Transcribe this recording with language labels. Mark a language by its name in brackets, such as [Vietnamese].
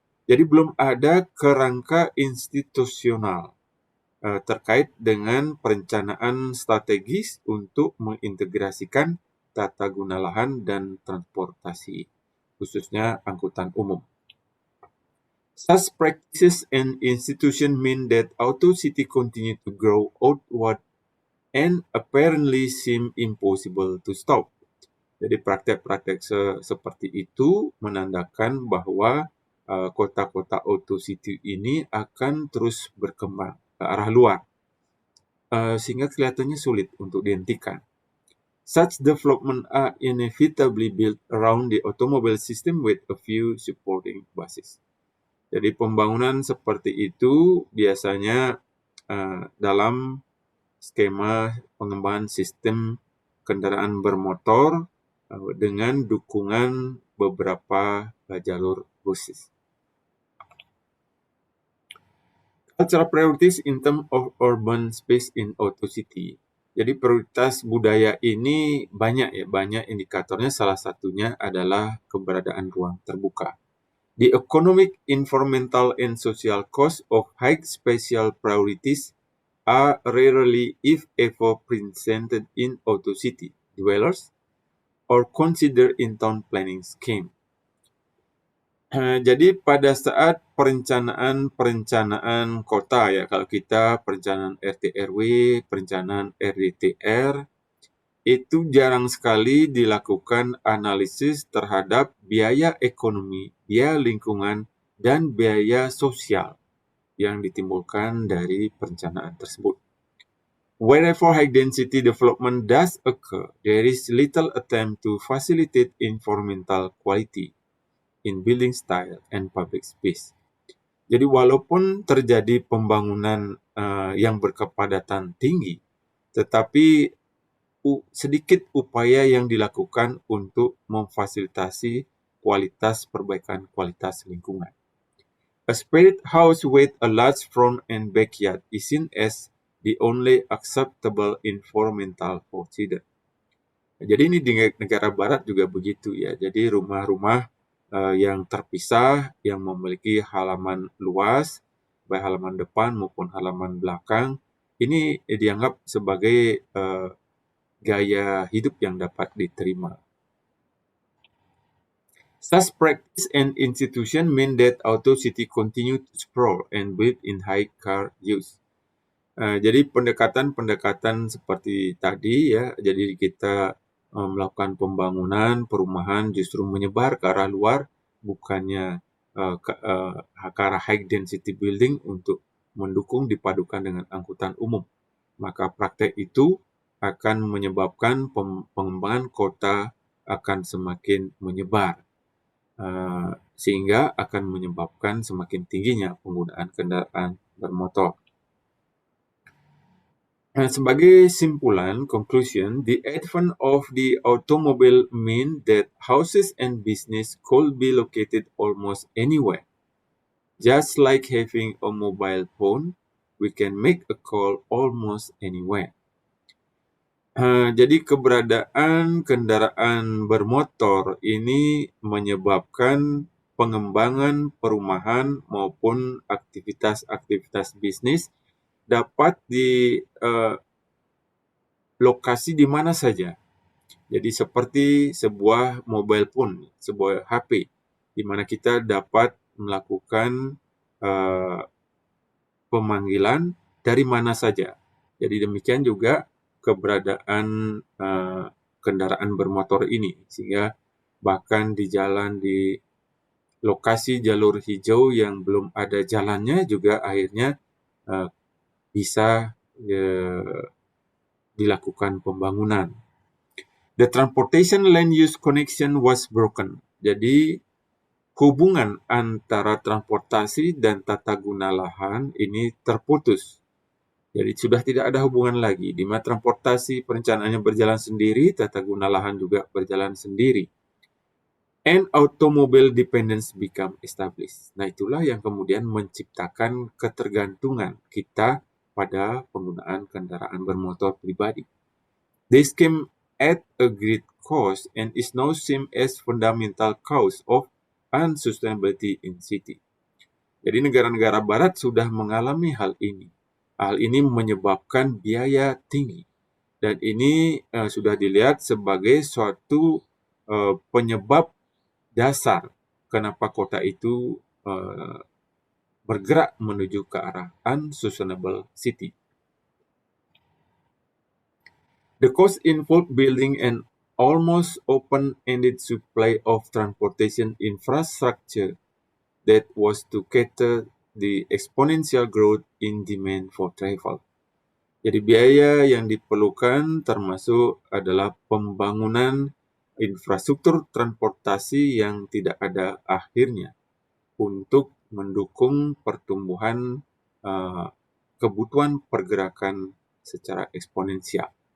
[Indonesian] Jadi belum ada kerangka institusional terkait dengan perencanaan strategis untuk mengintegrasikan tata guna lahan dan transportasi, khususnya angkutan umum. [English] Such practices and institutions mean that Auto City continue to grow outward and apparently seem impossible to stop. [Indonesian] Jadi praktek-praktek seperti itu menandakan bahwa kota-kota Auto City ini akan terus berkembang ke arah luar, sehingga kelihatannya sulit untuk dihentikan. [English] Such development are inevitably built around the automobile system with a few supporting bases. [Indonesian] Jadi pembangunan seperti itu biasanya dalam skema pengembangan sistem kendaraan bermotor dengan dukungan beberapa jalur khusus. [English] Cultural priorities in terms of urban space in Auto City. [Indonesian] Jadi prioritas budaya ini banyak indikatornya, salah satunya adalah keberadaan ruang terbuka. [English] The economic, environmental, and social costs of high spatial priorities are rarely, if ever, presented in Auto City dwellers or considered in town planning scheme. [Indonesian] Jadi pada saat perencanaan kota ya, kalau kita perencanaan RT/RW, perencanaan RDTR, itu jarang sekali dilakukan analisis terhadap biaya ekonomi, biaya lingkungan, dan biaya sosial yang ditimbulkan dari perencanaan tersebut. [English] Wherever high density development does occur, there is little attempt to facilitate environmental quality in building style and public space. [Indonesian] Jadi walaupun terjadi pembangunan yang berkepadatan tinggi, tetapi sedikit upaya yang dilakukan untuk memfasilitasi perbaikan kualitas lingkungan. [English] A spirit house with a large front and backyard is seen as the only acceptable environmental procedure. [Indonesian] Jadi ini di negara barat juga begitu ya. Jadi rumah-rumah yang terpisah, yang memiliki halaman luas, baik halaman depan maupun halaman belakang, ini dianggap sebagai gaya hidup yang dapat diterima. [English] Such practice and institution mean that Auto City continue to sprawl and build in high car use. [Indonesian] Jadi pendekatan seperti tadi ya, jadi kita melakukan pembangunan perumahan justru menyebar ke arah luar, bukannya ke arah [English] high density building [Indonesian] untuk mendukung dipadukan dengan angkutan umum. Maka praktek itu akan menyebabkan pengembangan kota akan semakin menyebar, sehingga akan menyebabkan semakin tingginya penggunaan kendaraan bermotor. Sebagai simpulan, [English] conclusion, the advent of the automobile mean that houses and business could be located almost anywhere. Just like having a mobile phone, we can make a call almost anywhere. [Indonesian] Jadi keberadaan kendaraan bermotor ini menyebabkan pengembangan perumahan maupun aktivitas bisnis dapat di lokasi di mana saja. Jadi seperti sebuah mobile phone, sebuah HP, di mana kita dapat melakukan pemanggilan dari mana saja. Jadi demikian juga keberadaan kendaraan bermotor ini, sehingga bahkan di lokasi jalur hijau yang belum ada jalannya juga akhirnya bisa dilakukan pembangunan. [English] The transportation land use connection was broken. [Indonesian] Jadi hubungan antara transportasi dan tata guna lahan ini terputus. Jadi sudah tidak ada hubungan lagi. Di mana transportasi perencanaannya berjalan sendiri, tata guna lahan juga berjalan sendiri. [English] And automobile dependence become established. [Indonesian] Nah, itulah yang kemudian menciptakan ketergantungan kita pada penggunaan kendaraan bermotor pribadi. [English] This came at a great cost and is now seen as fundamental cause of unsustainability in city. [Indonesian] Jadi negara-negara barat sudah mengalami hal ini. Hal ini menyebabkan biaya tinggi. Dan ini sudah dilihat sebagai suatu penyebab dasar kenapa kota itu bergerak menuju ke arah unsustainable city. [English] The cost involved building an almost open-ended supply of transportation infrastructure that was to cater the exponential growth in demand for travel. [Indonesian] Jadi biaya yang diperlukan termasuk adalah pembangunan infrastruktur transportasi yang tidak ada akhirnya untuk mendukung pertumbuhan kebutuhan pergerakan secara eksponensial.